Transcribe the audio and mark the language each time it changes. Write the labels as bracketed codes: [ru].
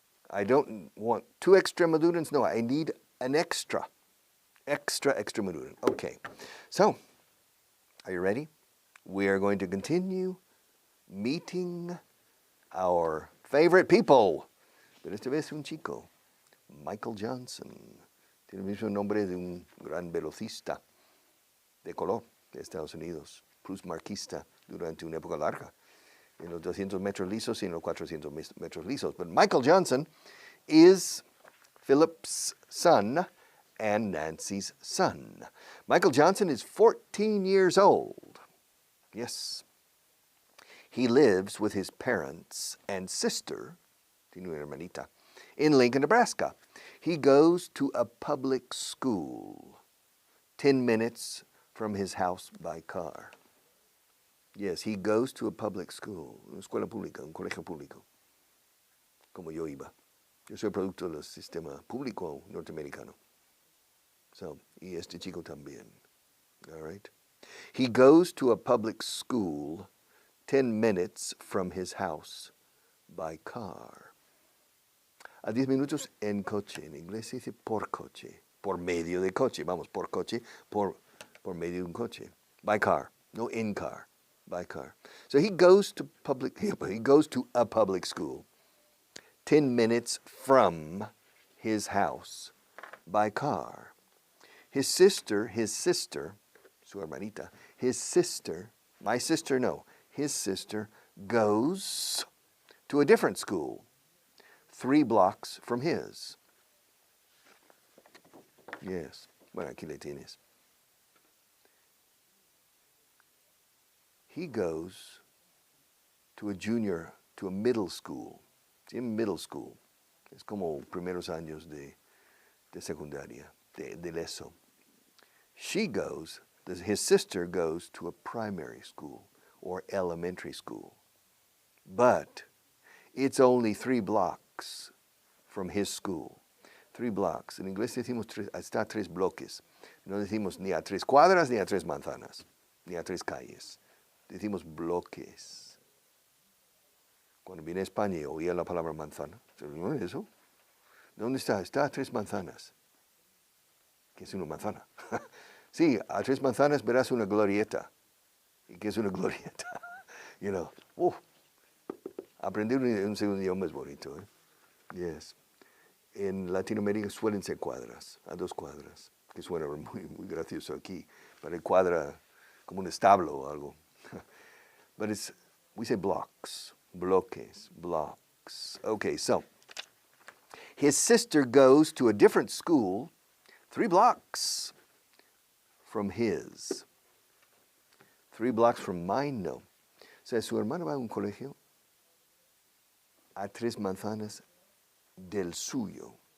[en] I don't want two extremadurans. No, I need an extra. Extremaduran. Okay. So, are you ready? We are going to continue meeting our favorite people. [es] Pero esta vez un chico. Michael Johnson. Tiene el mismo nombre de un gran velocista de color de Estados Unidos, plus marquista durante una época larga, en los 200 metros lisos y en los 400 metros lisos. [en] But Michael Johnson is Philip's son and Nancy's son. Michael Johnson is 14 years old. Yes. He lives with his parents and sister, [es] tiene una hermanita, [en] in Lincoln, Nebraska. He goes to a public school, 10 minutes from his house by car. Yes, he goes to a public school, [es] una escuela pública, un colegio público, como yo iba. Yo soy producto del sistema público norteamericano. So, y este chico también. [en] All right? He goes to a public school 10 minutes from his house by car. [es] A 10 minutos en coche. En inglés se dice por coche. Por medio de coche. Vamos, por coche, por medio de un coche. [en] By car. No in car. By car. So he goes to a public school 10 minutes from his house by car. His sister, [es] su hermanita, [en] my sister, no, his sister goes to a different school 3 blocks from his. [es] Yes. Bueno, aquí le tienes. [en] He goes to a middle school. ¿Sí? Middle school. [es] Es como primeros años de secundaria, del ESO. [en] His sister goes to a primary school or elementary school. But it's only 3 blocks from his school. 3 blocks. [es] En inglés decimos está 3 bloques. No decimos ni a 3 cuadras, ni a 3 manzanas, ni a 3 calles. Decimos bloques. Cuando vine a España y oía la palabra manzana, ¿no es eso? ¿Dónde está? Está a 3 manzanas. ¿Qué es una manzana? Sí, a 3 manzanas verás una glorieta. ¿Y qué es una glorieta? [en] You know, [es] aprender un segundo idioma es bonito, ¿eh? Yes. En Latinoamérica suelen ser cuadras, a 2 cuadras, que suena muy, muy gracioso aquí. Pero cuadra como un establo o algo. [en] But we say blocks, bloques, blocks. Okay, so his sister goes to a different school 3 blocks from his. 3 blocks from mine, [es] no. O sea, su hermano va a un colegio a 3 manzanas del suyo.